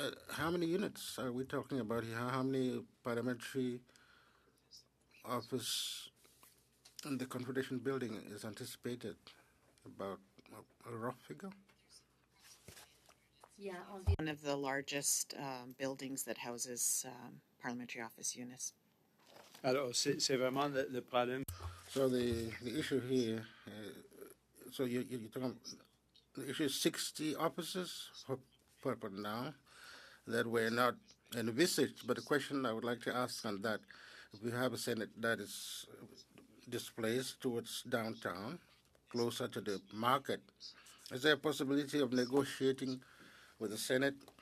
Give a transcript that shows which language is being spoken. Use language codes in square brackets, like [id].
[en] How many units are we talking about here? How many parliamentary office in the Confederation building is anticipated? About a rough figure? Yeah, one of the largest buildings that houses parliamentary office units. [fr] Alors, c'est vraiment le problème. [en] So the issue here, so you're talking, the issue is 60 offices for now that were not envisaged. But the question I would like to ask on that, if we have a Senate that is displaced towards downtown, closer to the market, is there a possibility of negotiating with the Senate